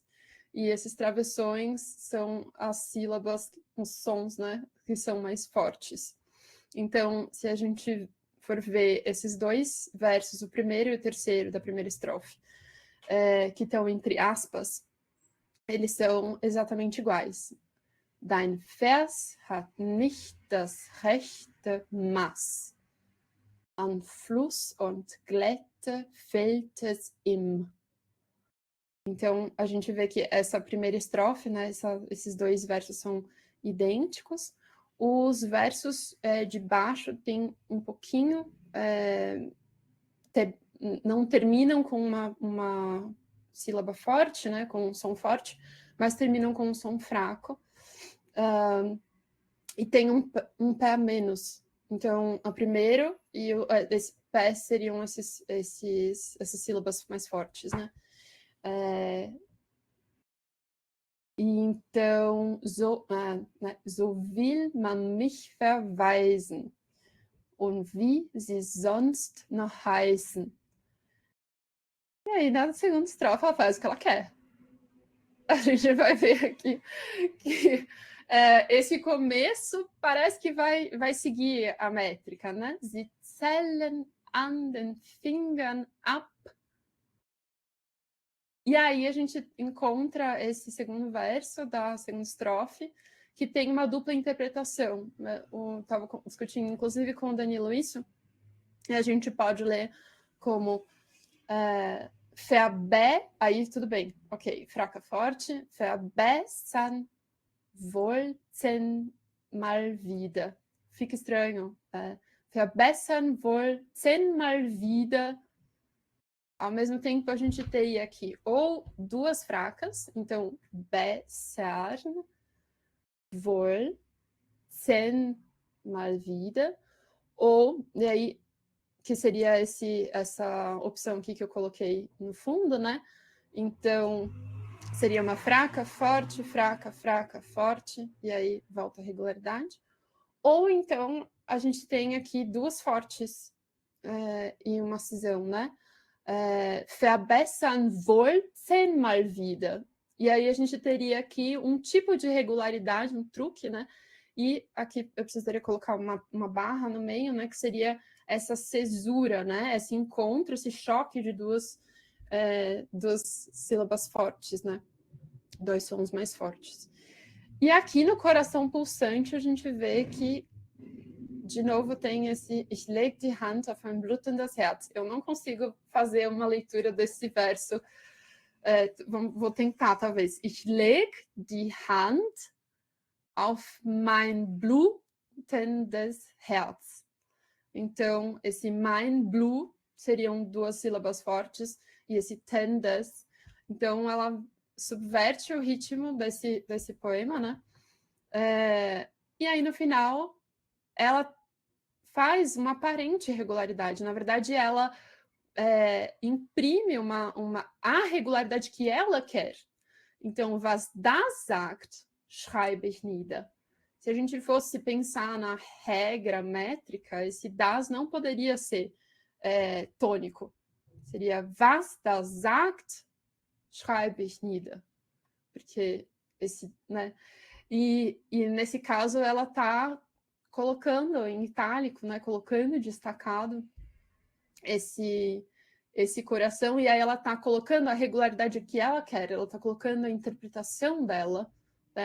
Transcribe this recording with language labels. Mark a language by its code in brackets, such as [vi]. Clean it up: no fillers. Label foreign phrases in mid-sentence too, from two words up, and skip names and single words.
[pt] E esses travessões são as sílabas, os sons, né, que são mais fortes. Então, se a gente for ver esses dois versos, o primeiro e o terceiro da primeira estrofe, que estão entre aspas, eles são exatamente iguais. [de] Dein Vers hat nicht das rechte Maß. An Fluss und Glätte fällt es ihm. [pt] Então, a gente vê que essa primeira estrofe, né, esses dois versos são idênticos. Os versos de baixo têm um pouquinho... não terminam com uma sílaba forte, né, com um som forte, mas terminam com um som fraco. E tem um pé a menos. Então, o primeiro e esse pé seriam essas sílabas mais fortes, né? Então, [de] so will man mich verweisen und wie sie sonst noch heißen. [pt] E aí, na segunda estrofe, ela faz o que ela quer. A gente vai ver aqui que esse começo parece que vai seguir a métrica, né? [de] Sie zählen an den Fingern ab [pt] E aí a gente encontra esse segundo verso da segunda estrofe, que tem uma dupla interpretação. Eu estava discutindo, inclusive, com o Danilo isso, e a gente pode ler como aí tudo bem, ok, fraca forte, [de] verbessern wollten mal wieder. [pt] Fica estranho. [de] Verbessern wollten mal wieder. [pt] Ao mesmo tempo, a gente tem aqui ou duas fracas, então [de] bessern wollten mal wieder, [pt] ou, e aí, que seria essa opção aqui que eu coloquei no fundo, né? Então, seria uma fraca, forte, fraca, fraca, forte, e aí volta a regularidade. Ou então, a gente tem aqui duas fortes e uma cisão, né? Verbessern wollten mal wieder. E aí a gente teria aqui um tipo de regularidade, um truque, né? E aqui eu precisaria colocar uma barra no meio, né? Que seria essa cesura, né? Esse encontro, esse choque de duas sílabas fortes, né? Dois sons mais fortes. E aqui no coração pulsante a gente vê que, de novo, tem esse [de] Ich leg die Hand auf ein blutendes Herz. [pt] Eu não consigo fazer uma leitura desse verso. Vou tentar, talvez. [de] Ich leg die Hand auf mein blutendes Herz. [pt] Então, esse mein blue seriam duas sílabas fortes e esse tendes. Então, ela subverte o ritmo desse poema, né? E aí, no final, ela faz uma aparente regularidade. Na verdade, ela imprime a regularidade que ela quer. Então, [de] was das sagt, schreibe ich nieder. [pt] Se a gente fosse pensar na regra métrica, esse das não poderia ser tônico. [de] Seria was das sagt, schreibe ich nieder. [pt] Porque esse, né? E nesse caso ela está colocando em itálico, né? Colocando destacado esse coração, e aí ela está colocando a regularidade que ela quer, ela está colocando a interpretação dela, né?